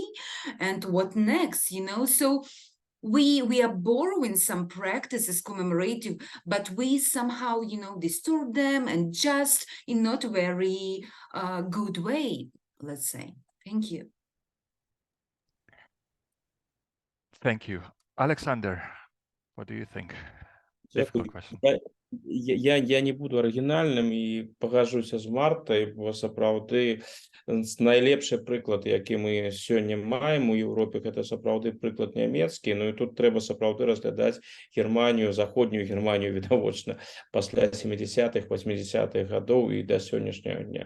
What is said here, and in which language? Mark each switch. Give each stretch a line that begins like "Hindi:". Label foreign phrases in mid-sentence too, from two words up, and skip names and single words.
English: And what next, So we are borrowing some practices commemorative, but we somehow, distort them and just in not a very good way, let's say. Thank you. Thank you. Alexander, what do you think? Difficult question.
Belarusian: Я не буду арыгінальным і пагажуся з Мартай, бо сапраўды найлепшы прыклад, які мы сёння маем у Еўропе, гэта сапраўды прыклад нямецкі. Ну і тут трэба сапраўды разглядаць Германію, заходнюю Германію, відавочна, пасля 70-х, 80-х гадоў і да сённяшняга дня.